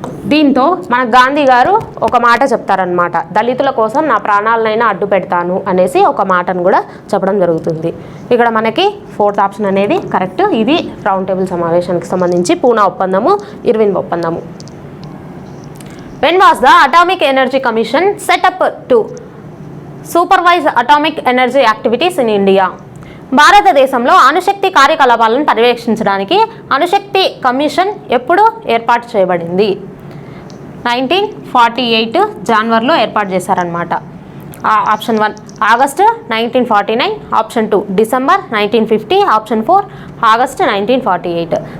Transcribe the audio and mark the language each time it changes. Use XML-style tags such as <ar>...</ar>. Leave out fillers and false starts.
<te>దీంతో మన గాంధీ గారు ఒక మాట చెప్తారనమాట, దళితుల కోసం నా ప్రాణాలనైనా అడ్డు పెడతాను అనేసి ఒక మాటను కూడా చెప్పడం జరుగుతుంది. ఇక్కడ మనకి 4th ఆప్షన్ అనేది కరెక్ట్. ఇది రౌండ్ టేబుల్ సమావేశానికి సంబంధించి Poona ఒప్పందము, Irwin ఒప్పందము.</te> <en>When was the Atomic Energy Commission set up to supervise atomic energy activities in India?</en> <te>భారతదేశంలో అణుశక్తి కార్యకలాపాలను పర్యవేక్షించడానికి అణుశక్తి కమిషన్ ఎప్పుడు ఏర్పాటు చేయబడింది? 1948 జనవరిలో ఏర్పాటు చేశారనమాట. Option 1 August 1949, option 2 December 1950, option 4 August 1948.</te>